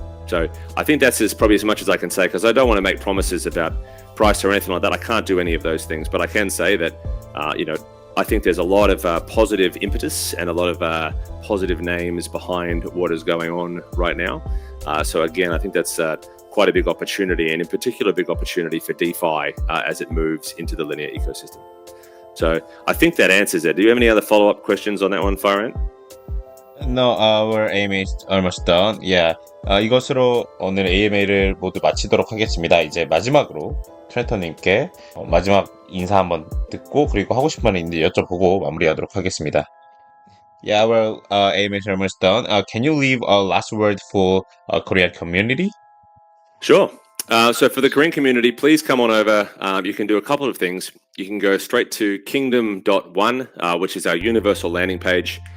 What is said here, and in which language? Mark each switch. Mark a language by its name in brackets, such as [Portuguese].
[English] So I think that's probably as much as I can say, because I don't want to make promises about price or anything like that. I can't do any of those things, but I can say that, I think there's a lot of positive impetus and a lot of positive names behind what is going on right now. So again, I think that's quite a big opportunity, and in particular, a big opportunity for DeFi as it moves into the Linea ecosystem. So I think that answers it. Do you have any other follow-up questions on that one, Farhan? No, our AMA is almost done. Yeah. [Korean] 이것으로 오늘 AMA를 모두 마치도록 하겠습니다. 이제 마지막으로 트렌터님께 마지막 인사 한번 듣고 그리고 하고 싶은 말이 있는데 여쭤보고 마무리하도록 하겠습니다. [English] Yeah, well, AMA is almost done. Can you leave a last word for Korean community? Sure. So for the Korean community, please come on over. You can do a couple of things. You can go straight to kingdom.one, which is our universal landing page.